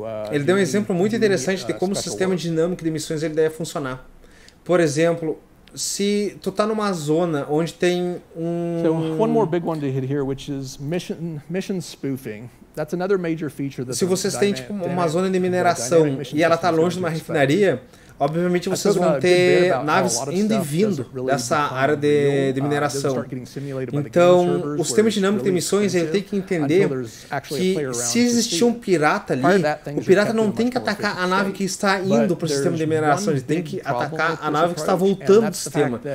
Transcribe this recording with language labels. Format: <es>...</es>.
<pt>Ele deu exemplo muito interessante de como o sistema dinâmico de missões ele deve funcionar. Por exemplo, se tu tá numa zona onde tem</pt> <en>So one more big one to hit here, which is mission spoofing. That's another major feature that</en> <pt>se vocês têm tipo uma zona de mineração e ela tá longe de uma refinaria, obviamente vocês vão ter naves indo e vindo dessa área de mineração. Então, o sistema dinâmico de missões ele tem que entender que se existir um pirata ali, o pirata não tem que atacar a nave que está indo para o sistema de mineração, ele tem que atacar a nave que está voltando do sistema.</pt>